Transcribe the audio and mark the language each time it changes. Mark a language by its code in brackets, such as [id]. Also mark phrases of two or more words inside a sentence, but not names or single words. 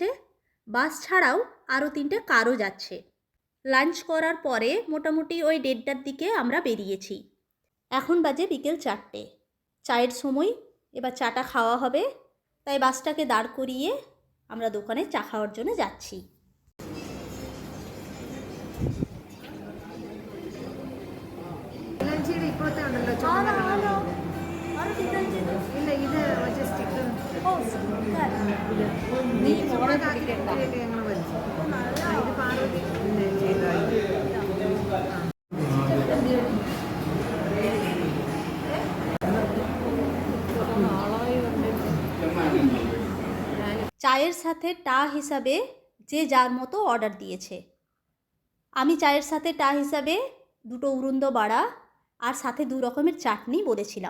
[bn] বাস ছাড়াও আরও 3টে কারও যাচ্ছে। লাঞ্চ করার পরে মোটামুটি ওই 1:30টার দিকে আমরা বেরিয়েছি। এখন বাজে বিকেল 4টে। চায়ের সময়, এবার চাটা খাওয়া হবে, তাই বাসটাকে দাঁড় করিয়ে আমরা দোকানে চা খাওয়ার জন্য যাচ্ছি। [ml] ഇപ്പോഴത്തെ ഉണ്ടല്ലോ ഇല്ല ഇത് മറ്റേ സ്റ്റിക്കർ ഞങ്ങൾ വലിച്ചു ഇത് പാർവതി [bn] চায়ের সাথে টা হিসাবে যে যার মতো অর্ডার দিয়েছে। আমি চায়ের সাথে টা হিসাবে 2টো উরুন্দ বড়া আর সাথে 2 রকমের চাটনি বলেছিলাম।